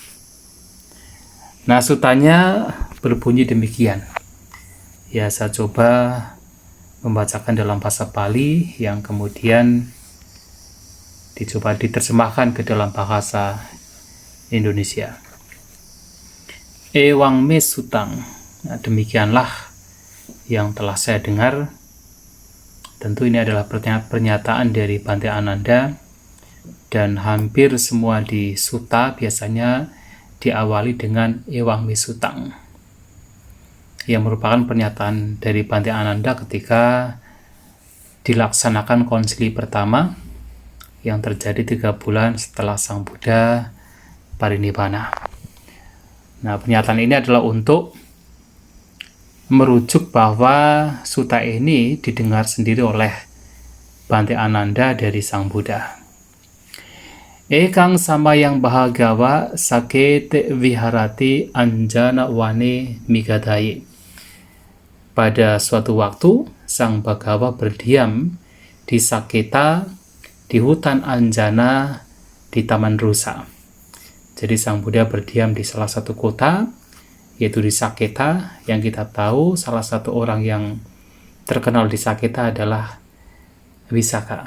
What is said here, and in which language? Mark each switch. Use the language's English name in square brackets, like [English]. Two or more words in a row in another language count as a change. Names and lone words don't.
[Indonesian] Nah, suttanya berbunyi demikian. Ya, saya coba membacakan dalam bahasa Pali yang kemudian dicoba diterjemahkan ke dalam bahasa Indonesia. [Pali] Ewang me sutang. [Indonesian] Nah, demikianlah yang telah saya dengar. Tentu ini adalah pernyataan dari Bhante Ananda, dan hampir semua di sutta biasanya diawali dengan [Pali] ewang me sutang, [Indonesian] yang merupakan pernyataan dari Bhante Ananda ketika dilaksanakan konsili pertama yang terjadi 3 bulan setelah Sang Buddha parinibbana. Nah, pernyataan ini adalah untuk merujuk bahwa sutta ini didengar sendiri oleh Bhante Ananda dari Sang Buddha. [Pali] Ekang samayang bahagawa sakete viharati anjana wane migadaye. [Indonesian] Pada suatu waktu, Sang Bhagawa berdiam di Saketa, di hutan Anjana, di Taman Rusa. Jadi Sang Buddha berdiam di salah satu kota, yaitu di Saketa, yang kita tahu salah satu orang yang terkenal di Saketa adalah Visakha.